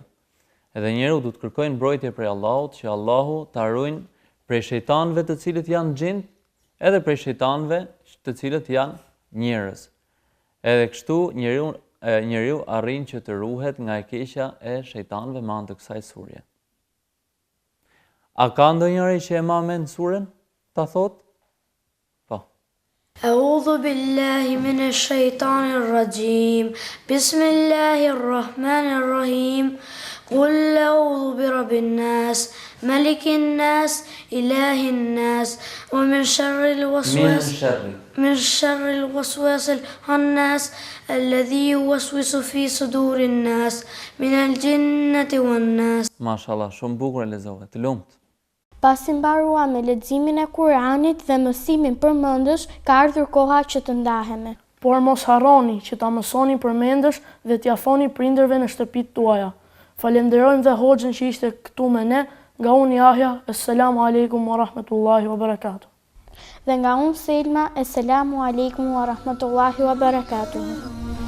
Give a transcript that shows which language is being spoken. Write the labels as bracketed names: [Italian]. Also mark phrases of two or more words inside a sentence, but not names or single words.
[Albanian] Edhe njerëzit du të kërkojnë mbrojtje prej Allahut, që Allahu ta ruajë prej shejtanëve të cilët janë gjind, edhe prej shejtanëve të cilët janë njerëz. Edhe kështu njeriu arrin që të ruhet nga e keqja e shejtanëve me anë të kësaj surje. A ka ndonjëri që e ma mend surën? Ta thot? Po. [Arabic] أعوذ بالله من الشيطان الرجيم بسم الله الرحمن الرحيم قل أعوذ برب الناس ملك الناس إله الناس ومن شر الوسواس الخناس الذي يوسوس في صدور الناس من الجنة والناس. [Albanian] Mashallah, shumë bukur e lexove, të lumt. Pasi mbarua me leximin e Kuranit dhe mësimin përmendësh, ka ardhur koha që të ndahemi. Por mos harroni që ta mësoni përmendësh dhe t'ia thoni prindërve në shtëpitë tuaja. Falenderojmë dhe hoxhën që ishte këtu me ne, nga unë Jahja, [Arabic] السلام عليكم ورحمة الله وبركاته. [Albanian] Dhe nga unë Selma, [Arabic] السلام عليكم ورحمة الله وبركاته.